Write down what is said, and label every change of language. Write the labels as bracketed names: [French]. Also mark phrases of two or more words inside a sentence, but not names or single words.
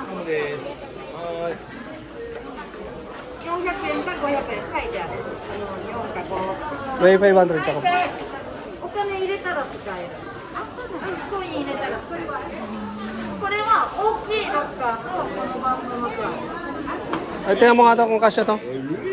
[Japanese] 400 円か500円書いてある。4か5。 [Filipino] May 500 tsaka. [Japanese] お金入れたら使える。コイン入れたら使える。これは大きいロッカーとこのバンドのツアー。 [Filipino] Ay, tingnan mo nga to kung kasya to.